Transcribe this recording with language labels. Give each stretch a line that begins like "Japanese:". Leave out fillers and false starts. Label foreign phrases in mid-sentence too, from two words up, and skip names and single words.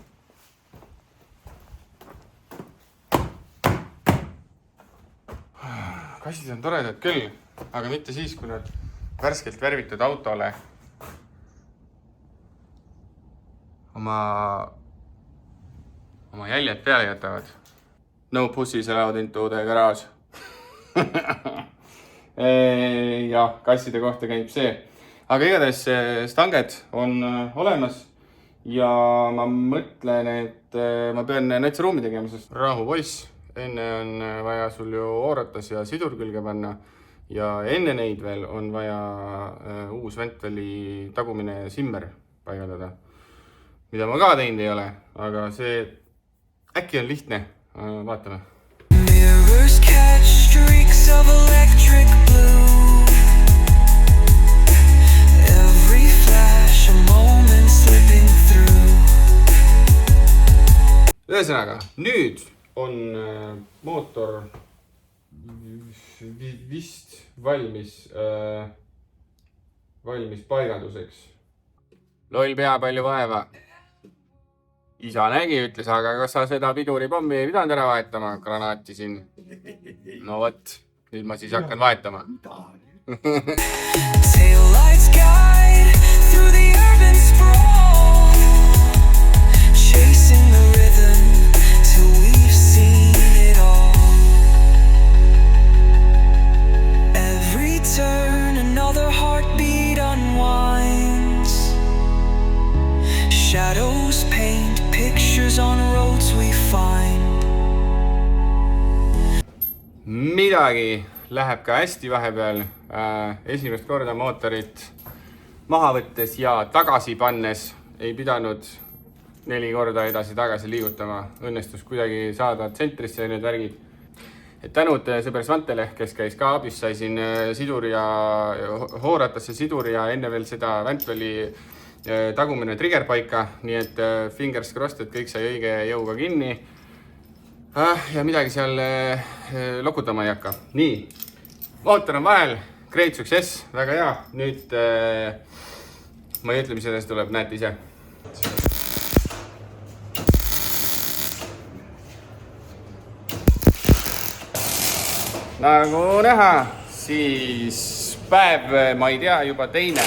Estonian: Kassid on toredad küll, aga mitte siis, kui nad värskelt värvitud autole oma jäljed peale jätavad.
English: No pussies allowed into the garage.
Estonian: Ja kasside kohta käib see. Aga igatahes stanged on olemas ja ma mõtlen, et ma pean näitsa ruumi tegema, sest rahu poiss, enne on vaja sul ju ooratas ja sidur külge panna ja enne neid veel on vaja uus ventveli tagumine simmer paigaldada, mida ma ka teinud ei ole, aga see äkki on lihtne, vaatame.
English: Mirrors catch streaks of electric blue. Every flash a moment slipping through.
Estonian: Ühesõnaga, nüüd on mootor vist valmis paigalduseks. Loll pea palju vaeva. Isa nägi, ütles, aga kas sa seda piduripommi ei pidanud ära vahetama? Granaati siin. No võt, nüüd ma siis hakkan vahetama.
English: Taillights guide through the urban sprawl, chasing the rhythm till we've seen it all. Every turn another heartbeat unwinds, shadows paint pictures on roads we find.
Estonian: Midagi läheb ka hästi vahepeal. Esimest korda mootorit maha võttes ja tagasi pannes ei pidanud 4 korda edasi-tagasi liigutama. Õnnestus kuidagi saada tsentrisse need värgid. Et tänud sõber Svantele, kes käis ka abis, sai siin sidur ja hooratasse sidur ja enne veel seda Ventwelli tagumine trigger paika, nii et
English: fingers crossed,
Estonian: et kõik sai õige jõuga kinni. Ja midagi seal lokutama ei hakka. Nii, mootor on vahel,
English: great success,
Estonian: väga hea. Nüüd ma ei ütle, mis edasi tuleb, näete ise. Nagu näha, siis päev, ma ei tea, juba teine.